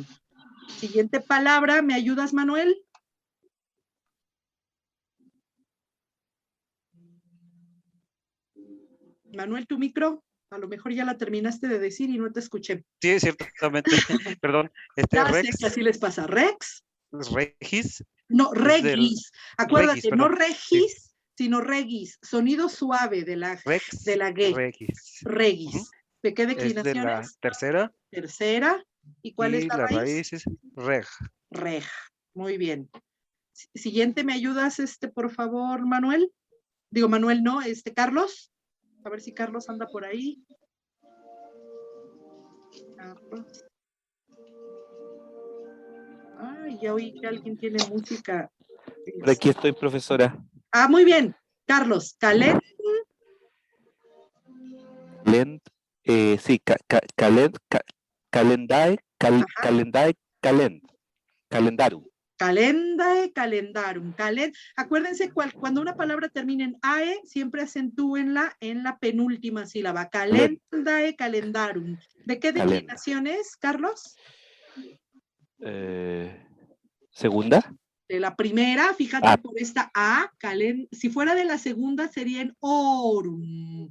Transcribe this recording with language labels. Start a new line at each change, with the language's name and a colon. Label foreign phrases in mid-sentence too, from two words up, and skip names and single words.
Spanish: Siguiente palabra, ¿me ayudas, Manuel? Manuel, tu micro, a lo mejor ya la terminaste de decir y no te escuché. Sí, ciertamente. Perdón. Ya sé Rex. que así les pasa. Rex. Regis. No, Es del- regis. Acuérdate, Regis, no perdón. regis, sino regis. Sonido suave de la Rex. G. Regis. Regis. ¿De qué Es de la declinaciones? tercera. Tercera. ¿Y cuál es Y la la raíz? raíz es reg. Reg. Muy bien. Siguiente, ¿me ayudas, por favor, Manuel? Digo, Manuel, no, Carlos. A ver si Carlos anda por ahí. Carlos. Ay, ya oí que alguien tiene música. Por aquí estoy, profesora. Ah, muy bien. Carlos, calend. Sí,
Latin: calendae, calendarum. Calendae, calendarum.
Spanish: Acuérdense, cuando una palabra termina en ae, siempre acentúen en la penúltima sílaba.
Latin: Calendae, calendarum.
Spanish: ¿De qué declinaciones, Carlos? ¿Segunda? De la primera, fíjate por esta A, si fuera de la segunda sería en orum.